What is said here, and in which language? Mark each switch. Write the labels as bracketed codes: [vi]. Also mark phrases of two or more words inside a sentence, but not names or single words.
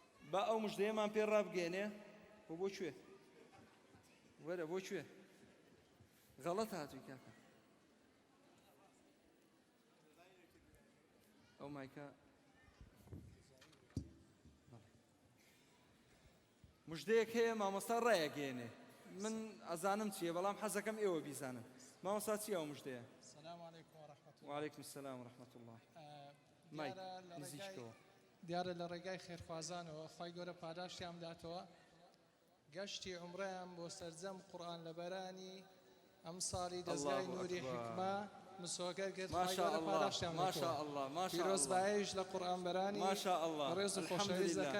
[ckb] با ئەو مژدەیەمان پێ ڕابگەێنێ و بۆ کوێ وەرە بۆ کوێ غەڵەت هاتووی کاکە ئەو مایکە مژدەیەک هەیە مامۆستا ڕایەگەێنێ من ئەزانم چییە بەڵام حەزەکەم ئێوە بیزانن مامۆستا چییە ئەو مژدەیە [ar] السلام عليكم ورحمة الله وعليكم السلام ورحمة الله [ckb] مایک نزیکەوە دیارە لە ڕێگای خێرخوازانەوە خی گەورە پاداشتیان بداتەوە گەشتی عمرەیان بۆ سەرجەم قورئان لە بەرانی ئەم ساڵی دەستگای نوری حکمە مسۆگەر کرد خی گەورە پاداشتیان بداتەوە پیرۆزباییش لە قورئان بەرانی ڕێز و خۆشەویست دەکەن